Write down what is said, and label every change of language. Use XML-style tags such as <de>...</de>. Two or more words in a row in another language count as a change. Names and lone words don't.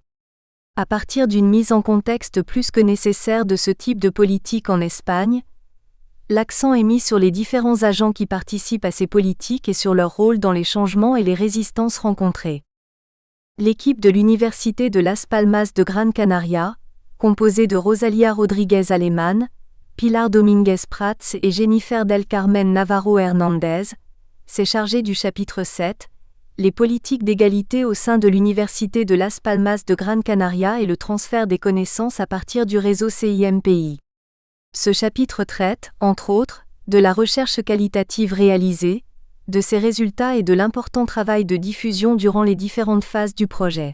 <fr>À partir d'une mise en contexte plus que nécessaire de ce type de politique en Espagne, l'accent est mis sur les différents agents qui participent à ces politiques et sur leur rôle dans les changements et les résistances rencontrées. L'équipe de l'Université de Las Palmas de Gran Canaria, composée de Rosalia Rodriguez Aleman, Pilar Domínguez Prats et Jennifer del Carmen Navarro Hernández, s'est chargée du chapitre 7, les politiques d'égalité au sein de l'Université de Las Palmas de Gran Canaria et le transfert des connaissances à partir du réseau CIMPI. Ce chapitre traite, entre autres, de la recherche qualitative réalisée, de ses résultats et de l'important travail de diffusion durant les différentes phases du projet.</fr>